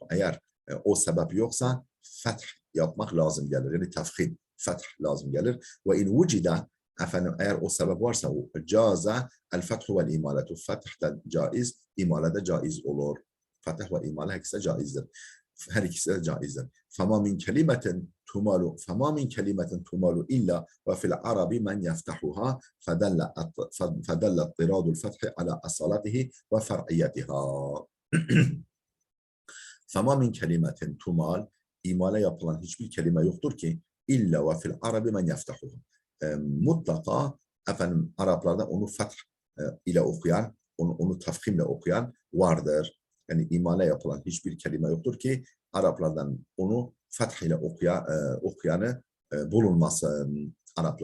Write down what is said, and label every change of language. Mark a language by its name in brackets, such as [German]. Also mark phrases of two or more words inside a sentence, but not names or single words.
[Turkish] Eğer o sebep yoksa feth yapmak lazım gelir. Yani tefkhim, feth lazım gelir. Ve [Arabic] وإن وجد, [Turkish] efendim eğer o sebep varsa [Arabic] جاز الفتح والإمالة. [Turkish] Feth de caiz, imale de caiz olur. Feth ve imale ikisi de caizdir. Her ikisi de caizdir. [Arabic] فَمَا مِنْ كَلِمَةٍ تُمَالُ إِلَّا وَفِي الْعَرَبِ مَنْ يَفْتَحُهَا فَدَلَّ اضْطِرَادُ الْفَتْحِ عَلَى أَصَالَتِهِ وَفَرْعِيَّتِهَا. فَمَا مِنْ كَلِمَةٍ تُمَالُ, [Turkish] imale yapılan hiçbir kelime yoktur ki [Arabic] إلا وفي العرب من يفتحه. [Turkish] Mutlaka efendim Araplarda onu feth ile okuyan, onu tefkhimle okuyan vardır. Yani imale yapılan hiçbir kelime yoktur ki Araplardan onu feth ile okuyanı bulunmasın Araplardan.